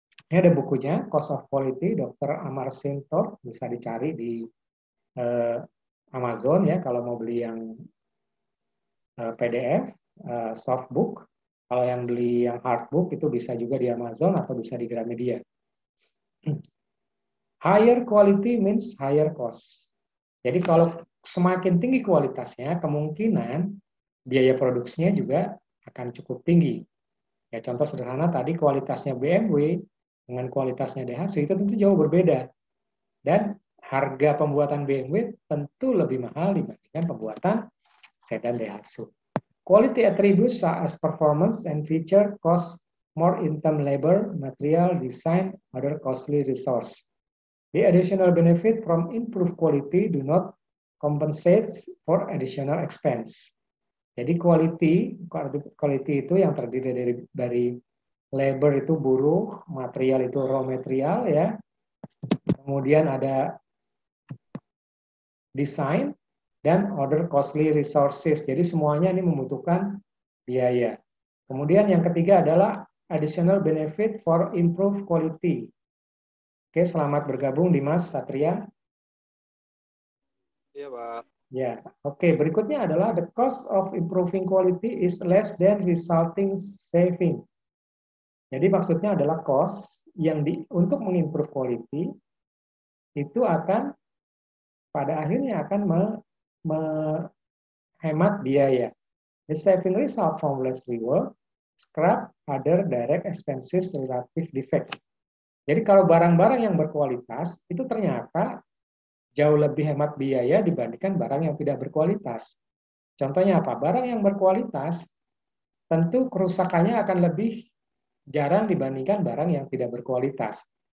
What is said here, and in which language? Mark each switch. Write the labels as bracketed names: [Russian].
[Indonesian] Ini ada bukunya, Cost of Quality, Dr. Amartya Sen, bisa dicari di Amazon ya kalau mau beli yang PDF, softbook. Kalau yang beli yang hardbook itu bisa juga di Amazon atau bisa di Gramedia. [English] Higher quality means higher cost. [Indonesian] Jadi kalau semakin tinggi kualitasnya, kemungkinan biaya produksinya juga akan cukup tinggi. Ya contoh sederhana tadi kualitasnya BMW dengan kualitasnya Daihatsu itu tentu jauh berbeda. Dan harga pembuatan BMW tentu lebih mahal dibandingkan pembuatan sedan Daihatsu. [English] Quality attributes such as performance and feature cost more in term labor, material, design, other costly resource. The additional benefit from improved quality do not compensate for additional expense. [Indonesian] Jadi quality itu yang terdiri dari labor itu buruh, material itu raw material ya. Kemudian ada design dan [English] other costly resources. [Indonesian] Jadi semuanya ini membutuhkan biaya. Kemudian yang ketiga adalah [English] additional benefit for improved quality. [Indonesian] Oke, selamat bergabung Dimas Satria. Iya, Pak. Ya, oke. Berikutnya adalah [English] the cost of improving quality is less than resulting saving. [Indonesian] Jadi maksudnya adalah cost yang untuk mengimprove quality itu akan pada akhirnya akan menghemat biaya. [English] The saving result from less rework, scrap, other direct expenses, relative defect. [Indonesian] Jadi kalau barang-barang yang berkualitas itu ternyata jauh lebih hemat biaya dibandingkan barang yang tidak berkualitas. Contohnya apa? Barang yang berkualitas tentu kerusakannya akan lebih jarang dibandingkan barang yang tidak berkualitas.